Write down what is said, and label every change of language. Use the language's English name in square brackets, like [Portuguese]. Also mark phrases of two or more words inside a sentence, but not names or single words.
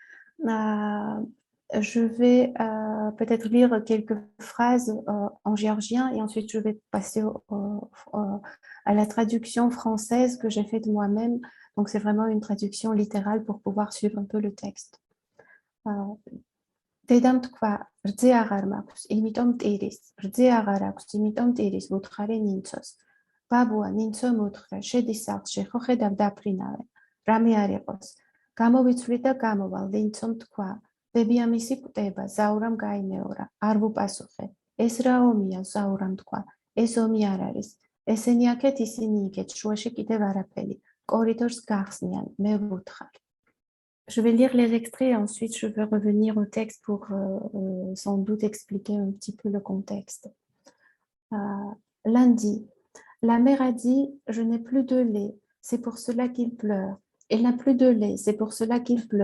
[French] Je vais peut-être lire quelques phrases en géorgien et ensuite je vais passer à la traduction française que j'ai faite moi-même. Donc c'est vraiment une traduction littérale pour pouvoir suivre un peu le texte. [Georgian] Դედամ თქვა, რძე აღარ მაქვს, იმიტომ ტირის, რძე აღარ აქვს, იმიტომ ტირის ვუთხარი ნინცოს. ბაბუა, ნინცო მუთხრა, შედი სახლში, ხო ხედავ დაფრინავენ, რამე არ იყოს. გამოვიცვლი და გამოვალ, ნინცომ თქვა, ბებიამისი კვდება, ზაურამ გაიმეორა, არ ვუპასუხე. ეს რა ომია, ზაურამ თქვა, ეს ომი არ არის. ესენი აქეთ, ისინი იქეთ, შუაში კიდევ არაფერი, კორიდორს გახსნიან, მე ვუთხარ. [French] Je vais lire les extraits et ensuite je vais revenir au texte pour sans doute expliquer un petit peu le contexte. Lundi, la mère a dit « Je n'ai plus de lait, c'est pour cela qu'il pleure. Il n'a plus de lait, c'est pour cela qu'il pleure.